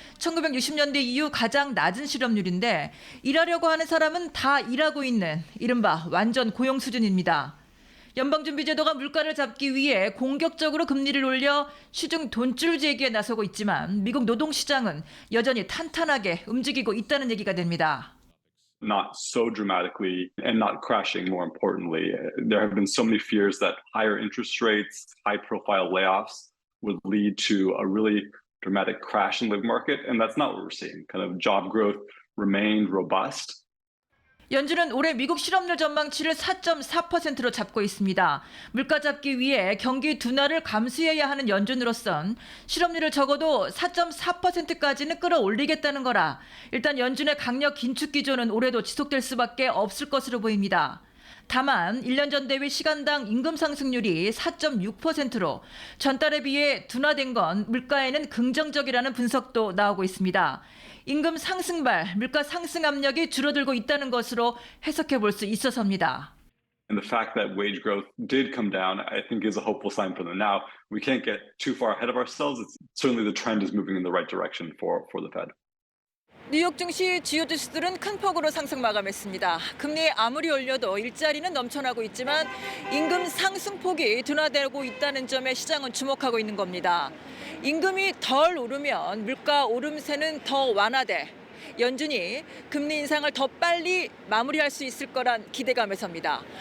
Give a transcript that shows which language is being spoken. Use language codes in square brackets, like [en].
[ko] 1960년대 이후 가장 낮은 실업률인데 일하려고 하는 사람은 다 일하고 있는 이른바 완전 고용 수준입니다. 연방준비제도가 물가를 잡기 위해 공격적으로 금리를 올려 시중 돈줄 제기에 나서고 있지만 미국 노동시장은 여전히 탄탄하게 움직이고 있다는 얘기가 됩니다. [en] Not so dramatically and not crashing, more importantly. There have been so many fears that higher interest rates, high-profile layoffs would lead to a really dramatic crash in the labor market, and that's not what we're seeing. Kind of job growth remained robust. [ko] 연준은 올해 미국 실업률 전망치를 4.4%로 잡고 있습니다. 물가 잡기 위해 경기 둔화를 감수해야 하는 연준으로선 실업률을 적어도 4.4%까지는 끌어올리겠다는 거라 일단 연준의 강력 긴축 기조는 올해도 지속될 수밖에 없을 것으로 보입니다. 다만 1년 전 대비 시간당 임금 상승률이 4.6%로 전달에 비해 둔화된 건 물가에는 긍정적이라는 분석도 나오고 있습니다. 임금 상승발, 물가 상승 압력이 줄어들고 있다는 것으로 해석해 볼 수 있어서입니다. [en] And the fact that wage growth did come down, I think, is a hopeful sign for them. Now, we can't get too far ahead of ourselves. Certainly the trend is moving in the right direction for the Fed. [ko] 뉴욕 증시 주요 지수들은 큰 폭으로 상승 마감했습니다. 금리 아무리 올려도 일자리는 넘쳐나고 있지만 임금 상승폭이 둔화되고 있다는 점에 시장은 주목하고 있는 겁니다. 임금이 덜 오르면 물가 오름세는 더 완화돼 연준이 금리 인상을 더 빨리 마무리할 수 있을 거란 기대감에서입니다.